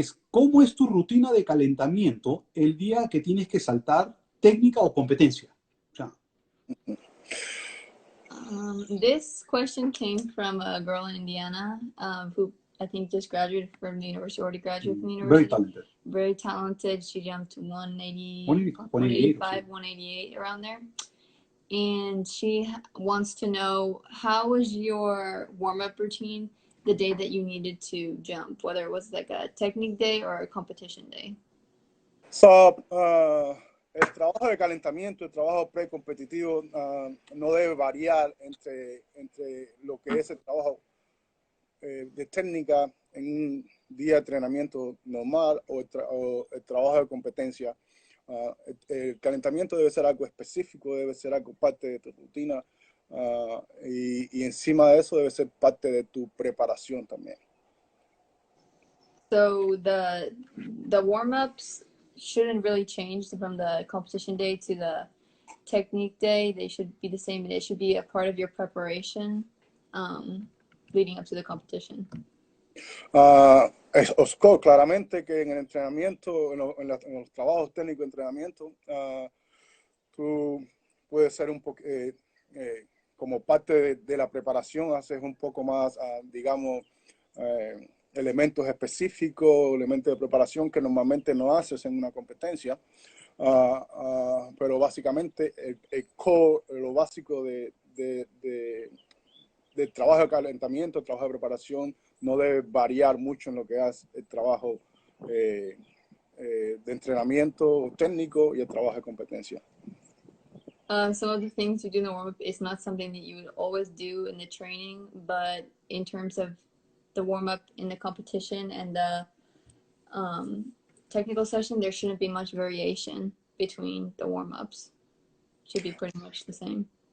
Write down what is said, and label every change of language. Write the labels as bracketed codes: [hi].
[es] ¿Cómo es tu rutina de calentamiento el día que tienes que saltar técnica o competencia? O sea, [en] this question came from a girl in Indiana who I think just graduated from the university, already graduated from the university. Very talented. Very talented. She jumped 180, 185, 188, around there. And she wants to know, how was your warm-up routine the day that you needed to jump, whether it was like a technique day or a competition day? [es] So, el trabajo de calentamiento, el trabajo precompetitivo no debe variar entre lo que es el trabajo de técnica en un día de entrenamiento normal o el trabajo de competencia. El calentamiento debe ser algo específico, debe ser algo parte de tu rutina y encima de eso debe ser parte de tu preparación también. [en] So the warm-ups shouldn't really change from the competition day to the technique day. They should be the same. It should be a part of your preparation leading up to the competition. [es] Claramente que en el entrenamiento, en los trabajos técnicos de entrenamiento, tú puedes ser un poco, como parte de la preparación, haces un poco más, digamos, elementos específicos, elementos de preparación que normalmente no haces en una competencia, pero básicamente lo básico del trabajo de calentamiento, el trabajo de preparación, no debe variar mucho en lo que es el trabajo de entrenamiento técnico y el trabajo de competencia. [en] Some of the things you do in the warm-up is not something that you would always do in the training, but in terms of the warm-up in the competition and the technical session, there shouldn't be much variation between the warm-ups. Should be pretty much the same.